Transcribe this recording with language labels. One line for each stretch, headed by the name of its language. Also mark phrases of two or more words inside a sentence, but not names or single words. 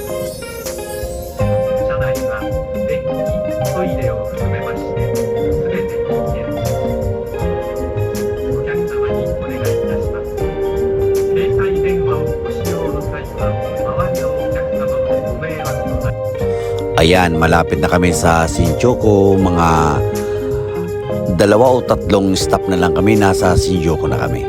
Japanese: 車内はデッキ、トイレを含めまして全て OK です。お客様にお願いいたします。携帯電話をご使用の際は周りのお客様のご迷惑のない
Filipino: Ayan, malapit na kami sa Shinjuku. Mga 2 o 3 stop na lang kami. Nasa Shinjuku na kami.